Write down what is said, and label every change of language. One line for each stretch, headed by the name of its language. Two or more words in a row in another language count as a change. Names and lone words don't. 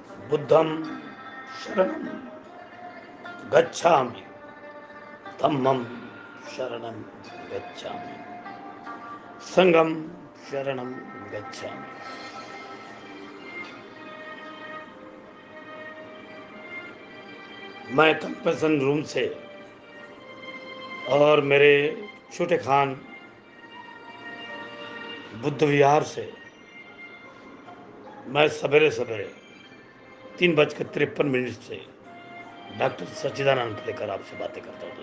Pali: बुद्धं शरणं गच्छामि, धम्मं शरणं गच्छामि, संघं शरणं गच्छामि।
Hindi: मैं
English: compassion room
Hindi: से और मेरे छोटे खान बुद्ध विहार से मैं सवेरे सवेरे 3:53 से डॉक्टर सच्चिदानंद लेकर आपसे बातें करता हूँ।